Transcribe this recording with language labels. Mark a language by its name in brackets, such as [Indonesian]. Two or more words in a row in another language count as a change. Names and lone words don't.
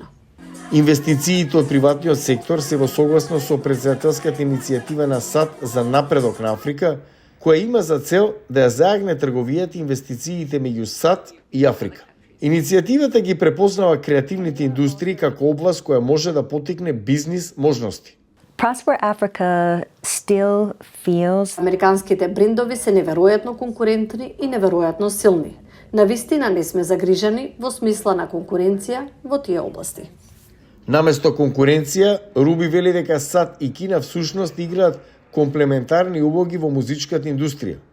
[Macedonian] Инвестициите од приватниот сектор се во согласно со претседателската иницијатива на САД за напредок на Африка, која има за цел да ја зајагне трговијата и инвестициите меѓу САД и Африка. Иницијативата ги препознава креативните индустрии како област која може да потикне бизнис можности. [English] Prosper Africa still feels [Macedonian] Американските брендови се неверојатно конкурентни и неверојатно силни. Навистина не сме загрижани во смисла на конкуренција во тие области. Наместо конкуренција, Руби вели дека САД и Кина всушност играат комплементарни улоги во музичката индустрија.